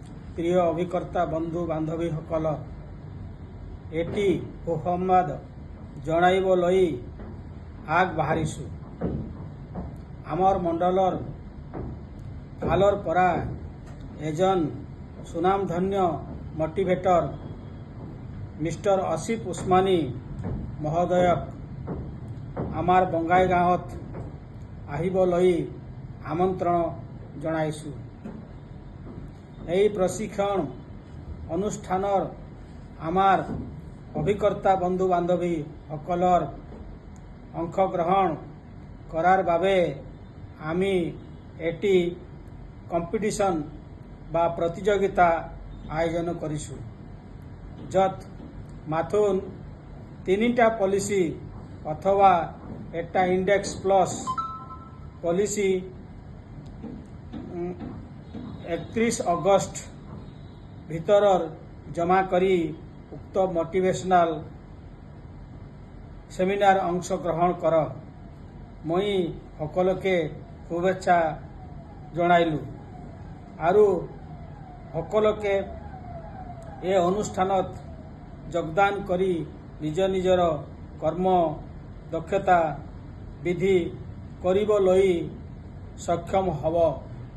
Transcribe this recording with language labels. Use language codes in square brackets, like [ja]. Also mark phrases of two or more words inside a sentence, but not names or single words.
[as] প্রিয় অভিকর্তা বন্ধু বান্ধবী সকল এটি সুসংবাদ জনাইব লই আগ বাহারিছু। আমার মণ্ডলর ফালর পরা এজন সুনামধন্য মোটিভেটর মিস্টার আসিফ উসমানী মহোদয়ক আমার বঙ্গাই গাঁৱত আহিব লই আমন্ত্রণ জনাইছু। এই প্রশিক্ষণ অনুষ্ঠানৰ আমার অভিকর্তা বন্ধু বান্ধবী সকলৰ অংশগ্রহণ করার বাবে আমি এটি কম্পিটিশন বা প্রতিযোগিতা আয়োজন কৰিছোঁ, যত মাথুন 3টা পলিসি অথবা একটা [en] index plus policy [as] 31 অগস্ট ভিতৰৰ জমা কৰি উক্ত [en] motivational seminar [as] অংশগ্রহণ কৰ। মই সকলোকে শুভেচ্ছা জনাইলো আৰু সকলোকে এই অনুষ্ঠানত যোগদান কৰি নিজ নিজৰ কর্ম দক্ষতা বৃদ্ধি কৰিবলৈ সক্ষম হব।